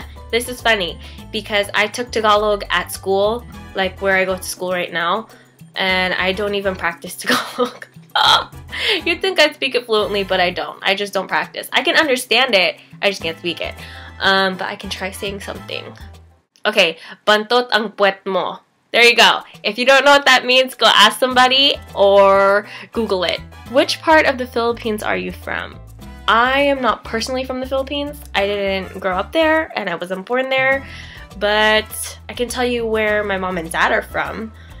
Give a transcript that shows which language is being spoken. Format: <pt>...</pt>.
<en>This is funny because I took Tagalog at school, like where I go to school right now, and I don't even practice Tagalog. You'd think I'd speak it fluently, but I don't. I just don't practice. I can understand it, I just can't speak it. But I can try saying something.</en> <tl>Okay, bantot ang puwet mo.</tl> <en>There you go. If you don't know what that means, go ask somebody or Google it. Which part of the Philippines are you from? I am not personally from the Philippines. I didn't grow up there and I wasn't born there, but I can tell you where my mom and dad are from.</en>